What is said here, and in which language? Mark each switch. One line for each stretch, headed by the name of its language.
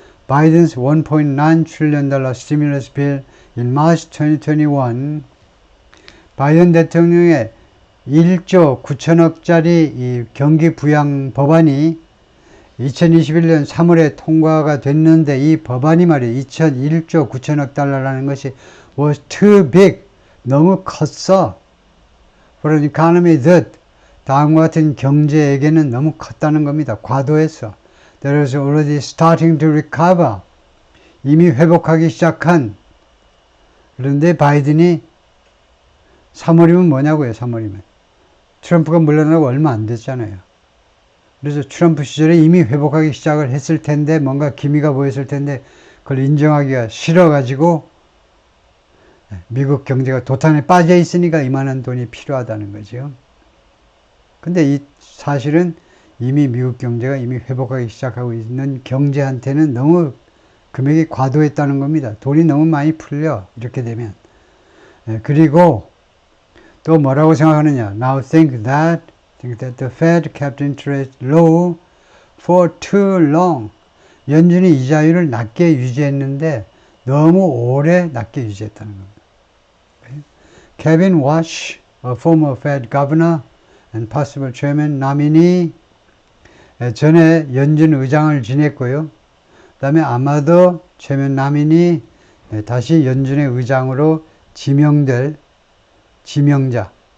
English: Biden's $1.9 trillion stimulus bill in March 2021,
Korean: 바이든 대통령의 1조 9천억짜리 이 경기 부양 법안이 2021년 3월에 통과가 됐는데 이 법안이 말이에요. 1조 9천억 달러라는 것이
English: was too big,
Korean: 너무 컸어.
English: For an economy that,
Korean: 다음과 같은 경제에게는 너무 컸다는 겁니다. 과도했어.
English: That is already starting to recover.
Korean: 이미 회복하기 시작한. 그런데 바이든이 3월이면 뭐냐고요, 3월이면. 트럼프가 물러나고 얼마 안 됐잖아요. 그래서 트럼프 시절에 이미 회복하기 시작을 했을 텐데, 뭔가 기미가 보였을 텐데, 그걸 인정하기가 싫어가지고, 미국 경제가 도탄에 빠져 있으니까 이만한 돈이 필요하다는 거죠. 근데 이 사실은 이미 미국 경제가 이미 회복하기 시작하고 있는 경제한테는 너무 금액이 과도했다는 겁니다. 돈이 너무 많이 풀려. 이렇게 되면. 그리고 또 뭐라고 생각하느냐.
English: Now think that the Fed kept interest low for too long.
Korean: 연준이 이자율을 낮게 유지했는데 너무 오래 낮게 유지했다는 겁니다.
English: Kevin Warsh, a former Fed governor and possible chairman nominee,
Korean: 전에 연준 의장을 지냈고요. 그 다음에 아마도 chairman nominee, 다시 연준의 의장으로 지명될 지명자.